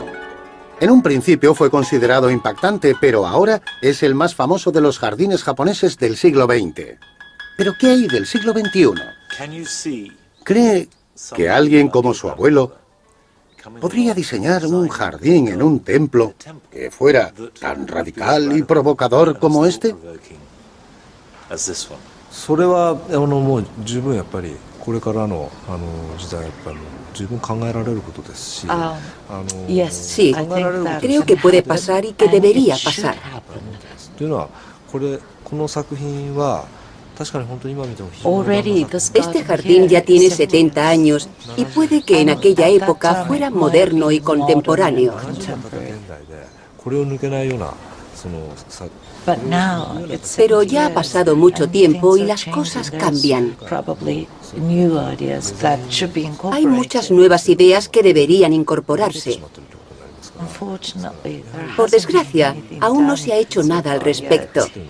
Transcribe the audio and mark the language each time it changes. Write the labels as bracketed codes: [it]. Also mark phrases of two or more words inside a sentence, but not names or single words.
[es] En un principio fue considerado impactante, pero ahora es el más famoso de los jardines japoneses del siglo XX. ¿Pero qué hay del siglo XXI? ¿Cree que alguien como su abuelo podría diseñar un jardín en un templo que fuera tan radical y provocador como este? [ja] それはもう十分やっぱりこれからの時代やっぱり十分考えられることですし、 [es] Sí, creo que puede pasar y que debería pasar. [ja] というのはこの作品は確かに本当に今見ても非常に [es] Este jardín ya tiene 70 años y puede que en aquella época fuera moderno y contemporáneo. [ja] これを抜けないような [es] Pero ya ha pasado mucho tiempo y las cosas cambian. Hay muchas nuevas ideas que deberían incorporarse. Por desgracia, aún no se ha hecho nada al respecto.